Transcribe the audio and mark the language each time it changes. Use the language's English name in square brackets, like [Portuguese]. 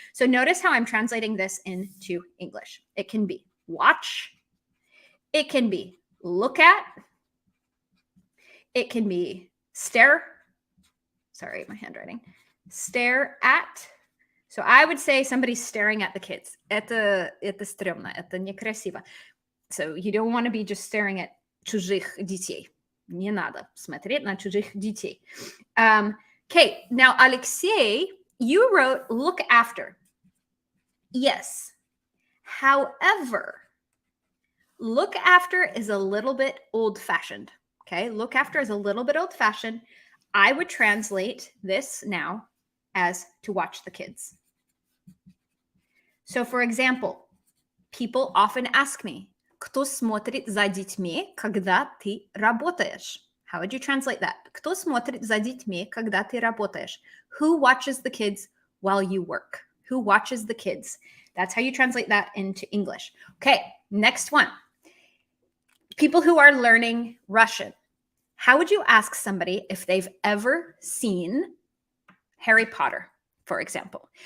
[English] So notice how I'm translating this into English. It can be watch. It can be look at. It can be stare. Sorry, my handwriting. Stare at. So I would say somebody's staring at the kids. [Russian] Это стрёмно, это некрасиво. [English] So you don't want to be just staring at чужих детей. [Russian] Не надо смотреть на чужих детей. [English] Okay, now Alexei, you wrote look after. Yes. However, look after is a little bit old-fashioned. Okay, look after is a little bit old-fashioned. I would translate this now as to watch the kids. So for example, people often ask me, кто смотрит за детьми, когда ты работаешь? How would you translate that? [Russian] Кто смотрит за детьми, когда ты работаешь? [English] Who watches the kids while you work? Who watches the kids? That's how you translate that into English. Okay, next one. People who are learning Russian. How would you ask somebody if they've ever seen Harry Potter, for example?